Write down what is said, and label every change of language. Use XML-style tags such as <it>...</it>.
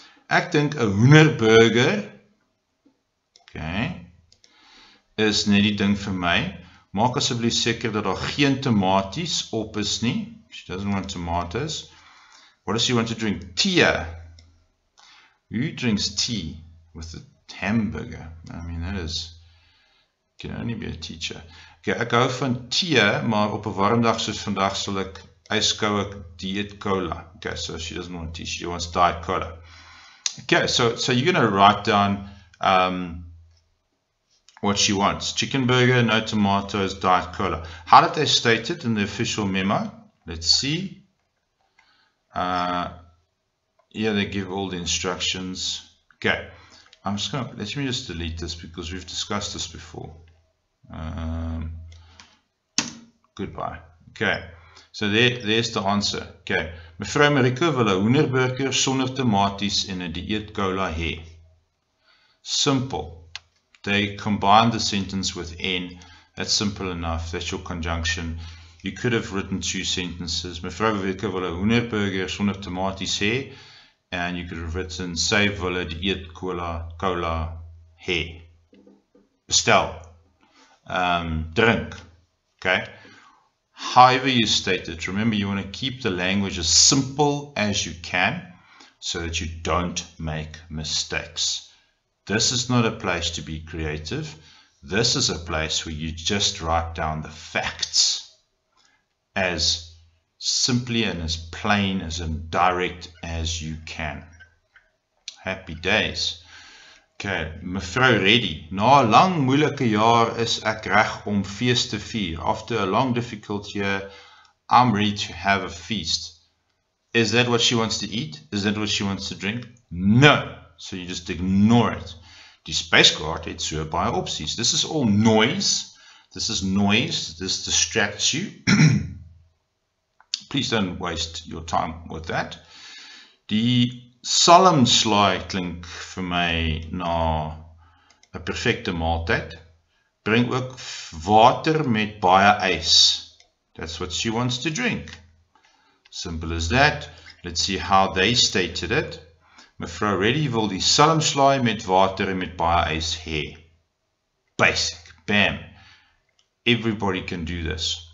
<af>Ek dink 'n hoenderburger, okay, is net die ding vir my. Maak asseblief seker dat daar geen tomaties op is nie.</af> <en>She doesn't want tomatoes. What does she want to drink? Tea. Who drinks tea with a hamburger? I mean, that is, can only be a teacher.</en> <af>Okay, ek hou van tea, maar op 'n warm dag soos vandag sal ek yskoue diet cola.</af> <en>Okay, so she doesn't want tea, she wants diet cola. Okay, so you're going to write down what she wants. Chicken burger, no tomatoes, diet cola. How did they state it in the official memo? Let's see. Here they give all the instructions. Okay, I'm just going to, let me just delete this because we've discussed this before. Goodbye. Okay, so there's the answer.</en> <af>Okay, mevrou Mariko wil 'n hoenderburger sonder tomaties en 'n dieet cola hê.</af> <en>Simple. They combine the sentence with N. That's simple enough. That's your conjunction. You could have written 2 sentences.</en> <af>Mevrou Mariko wil 'n hoenderburger sonder tomaties hê,</af> <en>and you could have written</en> <af>sy wil 'n dieet cola hê. Bestel. Drink. Okay.</af> <en>However you state it, remember you want to keep the language as simple as you can so that you don't make mistakes. This is not a place to be creative. This is a place where you just write down the facts as simply and as plain as and direct as you can. Happy days.</en> <af>Okay, mevrou Reddy, na 'n lang moeilike jaar is ek reg om fees te vier.</af> <en>After a long difficult year, I'm ready to have a feast. Is that what she wants to eat? Is that what she wants to drink? No. So you just ignore it.</en> <af>Die spyskaart het so baie opsies.</af> <en>This is all noise. This is noise. This distracts you. Please don't waste your time with that.</en> <af>Die salmslaai klink vir my na 'n perfekte maaltyd. Bring ook water met baie ys.</af> <en>That's what she wants to drink. Simple as that. Let's see how they stated it.</en> <af>Mevrou Reddy wil die salmslaai met water en met baie ys hê.</af> <en>Basic. Bam. Everybody can do this.</en>